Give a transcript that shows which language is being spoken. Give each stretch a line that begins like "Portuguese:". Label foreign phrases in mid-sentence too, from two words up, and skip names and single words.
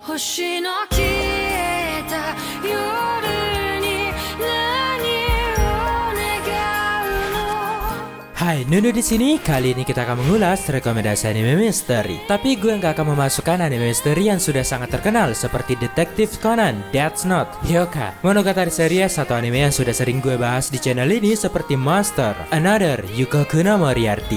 Japanese: 星の消えた夜に何を願うの。
Indonesian: Hai, Nunu di sini. Kali ini kita akan mengulas rekomendasi anime misteri. Tapi gue nggak akan memasukkan anime misteri yang sudah sangat terkenal seperti Detective Conan, Death Note, Hyoka, Monogatari series atau anime yang sudah sering gue bahas di channel ini seperti Monster, Another, Yukoku no Moriarty.